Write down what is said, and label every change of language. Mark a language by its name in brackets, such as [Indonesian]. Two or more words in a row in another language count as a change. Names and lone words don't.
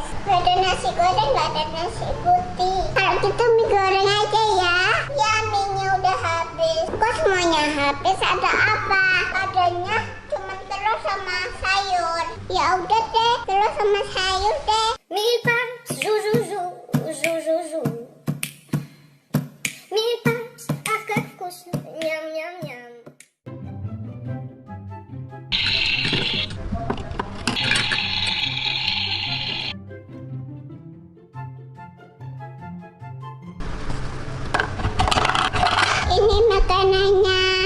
[Indonesian] Ada nasi goreng nggak ada nasi putih. Kalau gitu mie goreng aja ya. Ya mie-nya udah habis. Kok semuanya habis? Ada apa? Adanya cuma telur sama sayur. Ya udah deh, telur sama sayur deh. Mie pan, zu zu zu, zu zu zu. Mie pan, aku nyam nyam nyam. Ini makanannya.